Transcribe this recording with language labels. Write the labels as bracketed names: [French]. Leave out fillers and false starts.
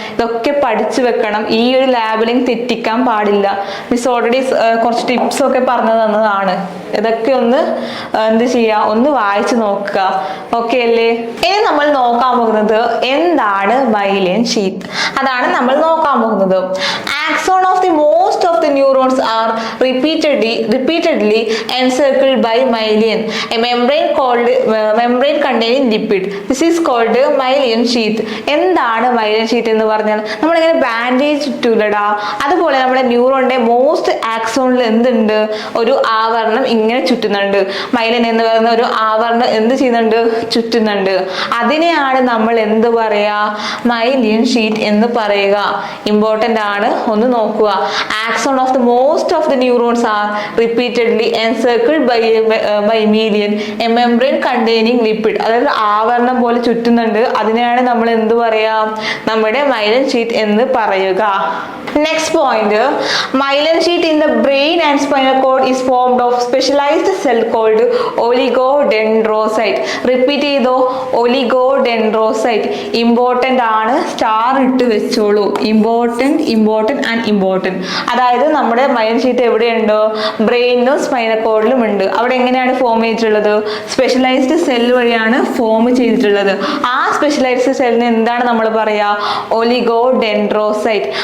[Malayalam] ഇതൊക്കെ പഠിച്ചു വെക്കണം. ഈ ഒരു ലാബിലിംഗ് തെറ്റിക്കാൻ പാടില്ല. മിസ് ഓൾറെഡി കുറച്ച് ടിപ്സ് ഒക്കെ പറഞ്ഞു തന്നതാണ്. ഇതൊക്കെ ഒന്ന് എന്ത് ചെയ്യുക? ഒന്ന് വായിച്ചു നോക്കുക. ഓക്കെ അല്ലേ? ഇനി നമ്മൾ നോക്കാൻ പോകുന്നത് എന്താണ് മൈലിൻ ഷീത്ത്. അതാണ് നമ്മൾ നോക്കാൻ പോകുന്നത്. [English] Axon of the most of the neurons are repeatedly encircled by myelin, a membrane containing lipid. This is called myelin sheath. [Malayalam] എന്താണ് മൈലിൻ ഷീത്ത് എന്ന് പറഞ്ഞാൽ? നമ്മളിങ്ങനെ ബാൻഡേജ് ഇട്ടൂലടാ, അതുപോലെ നമ്മുടെ ന്യൂറോണിന്റെ മോസ്റ്റ് ആക്സോണിൽ എന്തുണ്ട്? ഒരു ആവരണം ഇങ്ങനെ ചുറ്റുന്നുണ്ട്. മൈലിൻ എന്ന് പറയുന്ന ഒരു ആവരണം എന്ത് ചെയ്യുന്നുണ്ട്? ചുറ്റുന്നുണ്ട്. അതിനെയാണ് നമ്മൾ എന്ത് പറയാ? മൈലിൻ ഷീറ്റ് എന്ന് പറയുക. ഇമ്പോർട്ടന്റ് ആണ്, ഒന്ന് നോക്കുക. [English] Axon of the most of the neurons are repeatedly encircled by myelin, a membrane containing lipid. [Malayalam] അതായത് ആവരണം പോലെ ചുറ്റുന്നുണ്ട്. അതിനെയാണ് നമ്മൾ എന്ത് പറയാ? നമ്മുടെ മൈലിൻ ഷീറ്റ് എന്ന് പറയുക. [English] Next point, myelin sheath in the brain and spinal cord is formed of specialized cell called oligodendrocyte. [Malayalam] Repeat ചെയ്തോ, oligodendrocyte. Important ആണ്, സ്റ്റാർ ഇട്ട് വെച്ചോളൂ. [English] Important and important. [Malayalam] അതായത് നമ്മുടെ മൈലിൻ ഷീത്ത് എവിടെയുണ്ടോ? ബ്രെയിനിലും സ്പൈനൽ കോഡിലും ഉണ്ട്. അവിടെ എങ്ങനെയാണ് ഫോം ചെയ്തിട്ടുള്ളത്? സ്പെഷ്യലൈസ്ഡ് സെൽ വഴിയാണ് ഫോം ചെയ്തിട്ടുള്ളത്. ആ സ്പെഷ്യലൈസ്ഡ് സെല്ലിന് എന്താണ് നമ്മൾ പറയാ? ഒലിഗോഡെൻഡ്രോസൈറ്റ്.